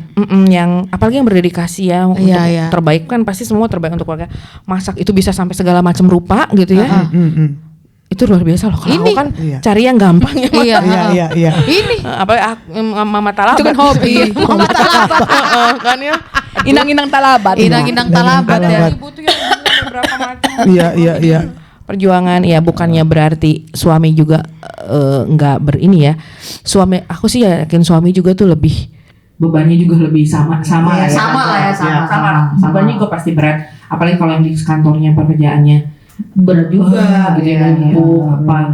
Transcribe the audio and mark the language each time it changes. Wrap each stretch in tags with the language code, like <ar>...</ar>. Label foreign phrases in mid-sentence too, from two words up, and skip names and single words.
<id>yang apalagi yang berdedikasi ya untuk terbaik kan, pasti semua terbaik untuk keluarga. Masak itu bisa sampai segala macam rupa gitu ya. Itu luar biasa loh. Kalau aku kan cari yang gampang ya. Iya. Ini apalagi mama talabat. Itu kan hobi. Mama talabat kan ya. Inang-inang talabat. Inang-inang talabat ya. Ibu tuh yang beberapa macam. Iya. Perjuangan ya, bukannya berarti suami juga nggak berini ya. Aku sih yakin suami juga tuh lebih bebannya juga lebih sama lah ya. Sama. Bebannya juga pasti berat. Apalagi kalau yang di kantornya pekerjaannya berat juga gitu ya, apa.</id>